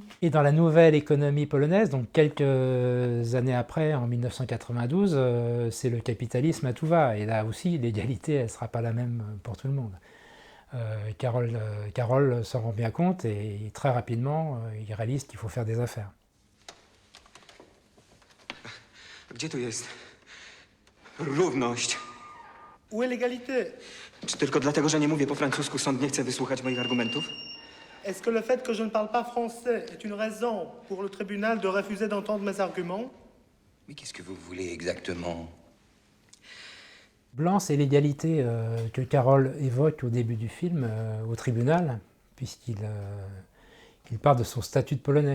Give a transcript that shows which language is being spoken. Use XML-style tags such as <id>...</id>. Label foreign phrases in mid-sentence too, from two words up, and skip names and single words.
<fr>Et dans la nouvelle économie polonaise, donc quelques années après, en 1992, c'est le capitalisme à tout va. Et là aussi, l'égalité, elle ne sera pas la même pour tout le monde. Karol s'en rend bien compte et très rapidement, il réalise qu'il faut faire des affaires.</fr> <pl>Gdzie tu jest równość?</pl> <fr>Où est l'égalité?</fr> <pl>Czy tylko dlatego, że nie mówię po francusku, sąd nie chce wysłuchać moich argumentów?</pl> <fr>Est-ce que le fait que je ne parle pas français est une raison pour le tribunal de refuser d'entendre mes arguments? Mais qu'est-ce que vous voulez exactement? Blanc, c'est l'égalité que Karol évoque au début du film au tribunal, puisqu'il parle de son statut de polonais.</fr>